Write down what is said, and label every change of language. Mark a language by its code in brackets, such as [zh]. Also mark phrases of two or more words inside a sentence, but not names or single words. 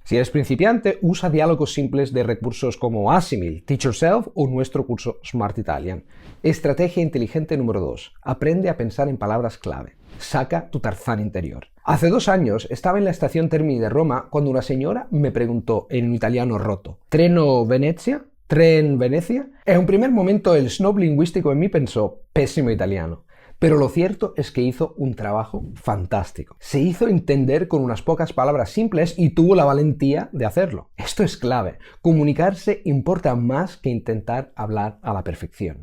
[es] Si eres principiante, usa diálogos simples de recursos como Assimil, Teach Yourself o nuestro curso Smart Italian. Estrategia inteligente número 2. Aprende a pensar en palabras clave. Saca tu Tarzán interior. Hace 2 años estaba en la estación Termini de Roma cuando una señora me preguntó en un italiano roto: [it] ¿Treno Venezia? [es] ¿Tren Venecia? En un primer momento el snob lingüístico en mí pensó: pésimo italiano. Pero lo cierto es que hizo un trabajo fantástico. Se hizo entender con unas pocas palabras simples y tuvo la valentía de hacerlo. Esto es clave. Comunicarse importa más que intentar hablar a la perfección.